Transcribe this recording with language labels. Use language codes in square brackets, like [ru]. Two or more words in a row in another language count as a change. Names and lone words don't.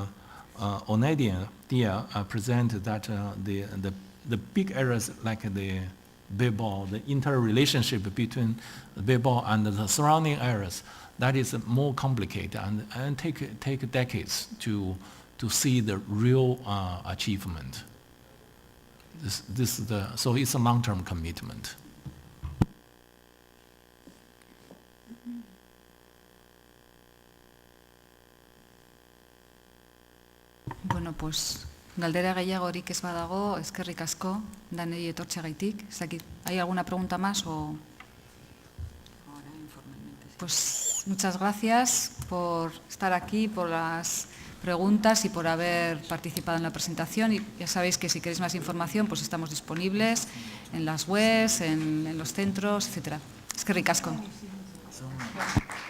[en] Onedian presented that the big areas like the Bilbao, the interrelationship between Bilbao and the surrounding areas, that is more complicated and take decades to see the real achievement. So it's a long-term commitment. [eu] Bueno, pues galdera gehiagorik ez badago, eskerrik asko, danei etortzeagaitik. [es] ¿Hay alguna pregunta más o...? Pues muchas gracias por estar aquí, por las preguntas y por haber participado en la presentación. Y ya sabéis que si queréis más información, pues estamos disponibles en las webs, en los centros, etc. [eu] Eskerrik asko.